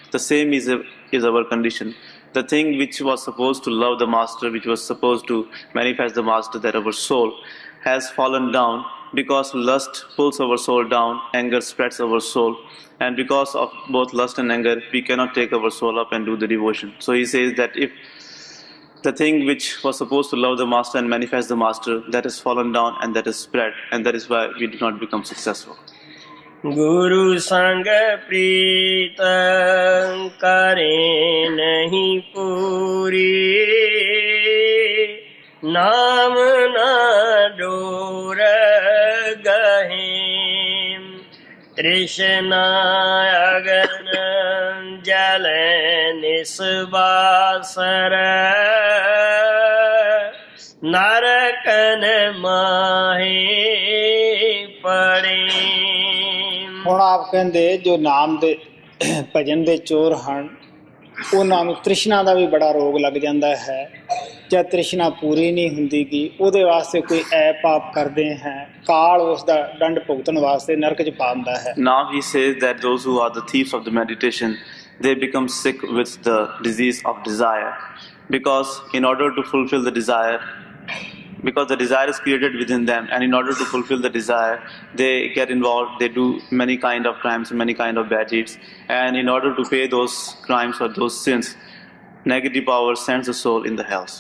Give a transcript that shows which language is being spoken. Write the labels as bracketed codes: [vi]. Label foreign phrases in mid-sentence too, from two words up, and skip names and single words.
[en] The same is is our condition. The thing which was supposed to love the Master, which was supposed to manifest the Master, that our soul has fallen down because lust pulls our soul down, anger spreads our soul, and because of both lust and anger, we cannot take our soul up and do the devotion. So he says that if the thing which was supposed to love the Master and manifest the Master, that has fallen down and that is spread, and that is why we do not become successful. [pa] ਗੁਰ ਸੰਗ ਪ੍ਰੀਤਮ ਕਰੇ ਨਹੀ ਪੂਰੀ ਨਾਮ ਨ ਡੋਰ ਗਹੇ ਤ੍ਰਿਸ਼ਨਾ ਅਗਨ ਜਲੇ ਨਿਸਵਾਸਰਾ ਨਰਕਨ ਮਾਹੇ ਪੜੇ ਹੁਣ ਆਪ ਕਹਿੰਦੇ ਜੋ ਨਾਮ ਦੇ ਭਜਨ ਦੇ ਚੋਰ ਹਨ ਉਹਨਾਂ ਨੂੰ ਤ੍ਰਿਸ਼ਨਾ ਦਾ ਵੀ ਬੜਾ ਰੋਗ ਲੱਗ ਜਾਂਦਾ ਹੈ। ਜਦ ਤ੍ਰਿਸ਼ਨਾ ਪੂਰੀ ਨਹੀਂ ਹੁੰਦੀਗੀ ਉਹਦੇ ਵਾਸਤੇ ਕੋਈ ਐਪ ਆਪ ਕਰਦੇ ਹੈ, ਕਾਲ ਉਸ ਦਾ ਦੰਡ ਭੁਗਤਣ ਵਾਸਤੇ ਨਰਕ 'ਚ ਪਾ ਦਿੰਦਾ ਹੈ। [en] Now he says that those who are the thieves of the meditation, they become sick with the disease of desire, because in order to fulfill the desire, because the desire is created within them, and in order to fulfill the desire, they get involved, they do many kind of crimes, many kind of bad deeds, and in order to pay those crimes or those sins, negative power sends the soul in the hells.